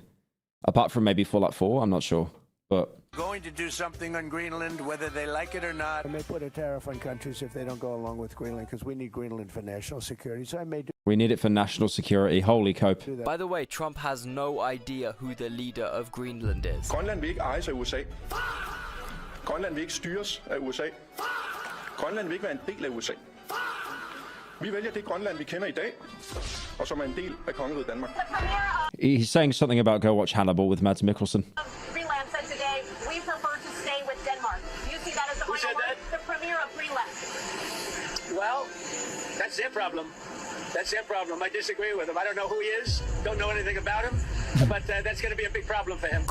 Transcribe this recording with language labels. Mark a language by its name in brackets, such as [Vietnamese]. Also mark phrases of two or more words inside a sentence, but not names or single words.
[English] Apart from maybe Fallout 4, I'm not sure. But... going to do something on Greenland, whether they like it or not. I may put a tariff on countries if they don't go along with Greenland, because we need Greenland for national security, so I may do... We need it for national security. Holy cope. By the way, Trump has no idea who the leader of Greenland is. [Danish] Grønland vil ikke ejes af USA. Grønland vil ikke styres af USA. Grønland vil ikke være en del af USA. Vi vælger det Grønland, vi kender i dag, og som er en del af kongeriget Danmark. [English] He's saying something about go watch Hannibal with Mads Mikkelsen. Greenland said today, we prefer to stay with Denmark. Do you see that as the final word? The premier of Greenland. Well, that's their problem. That's their problem. I disagree with him. I don't know who he is. Don't know anything about him. But that's going to be a big problem for him.